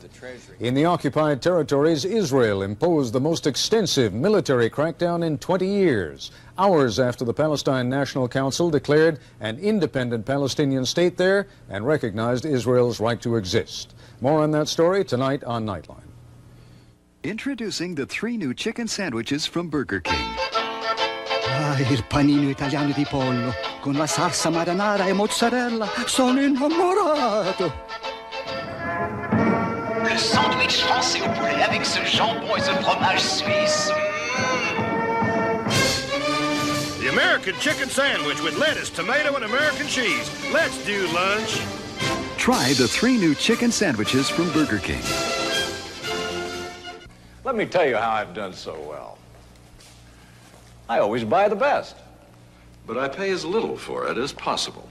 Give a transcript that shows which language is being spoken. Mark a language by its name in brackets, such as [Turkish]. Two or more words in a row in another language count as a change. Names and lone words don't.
[English] In the occupied territories, Israel imposed the most extensive military crackdown in 20 years, hours after the Palestine National Council declared an independent Palestinian state there and recognized Israel's right to exist. More on that story tonight on Nightline. Introducing the 3 new chicken sandwiches from Burger King. [Italian] Ah, il panino italiano di pollo con la salsa marinara e mozzarella. Sono innamorato. [French] Le sandwich français au poulet avec ce jambon et ce fromage suisse. [English] The American chicken sandwich with lettuce, tomato, and American cheese. Let's do lunch. Try the 3 new chicken sandwiches from Burger King. Let me tell you how I've done so well. I always buy the best. But I pay as little for it as possible.